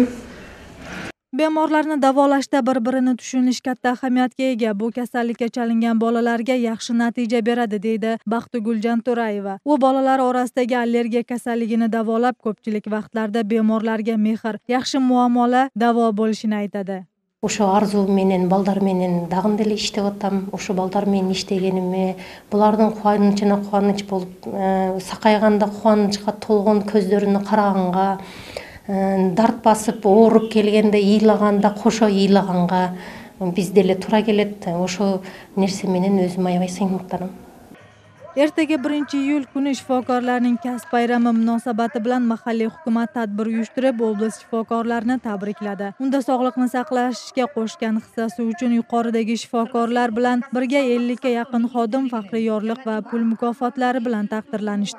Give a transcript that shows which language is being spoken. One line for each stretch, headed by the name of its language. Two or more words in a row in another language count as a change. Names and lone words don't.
Uzbek: Bemorlarni davolashda bir-birini tushunish katta ahamiyatga ega. Bu kasallikka chalingan bolalarga yaxshi natija beradi, deydi Baxtigul Janto'rayeva. U bolalar orasidagi allergiya kasalligini davolab, ko'pchilik vaqtlarda bemorlarga mehr, yaxshi muomala davo bo'lishini aytadi.
Kyrgyz: Ошол арзуу менен, балдар менен дагын деле иштеп атам. O'sha балдар менен иштегениме, булардын кубанычына кубаныч болуп, сакайганда кубанычка толгон көздөрүнө караганга, дарт басып ооруп келгенде ыйлаганда кошо ыйлаганга биз деле туура келет. Ошо нерсе менен өзүм аябай сыймыктанам.
Uzbek: Ertaga 1-iyul kuni shifokorlarning kasb bayrami munosabati bilan mahalliy hukumat tadbir uyushtirib, oblast shifokorlarini tabrikladi. Unda sog'liqni saqlashga qo'shgan hissasi uchun yuqoridagi shifokorlar bilan birga 50 ga yaqin xodim faxriy yorliq va pul mukofotlari bilan taqdirlanishdi.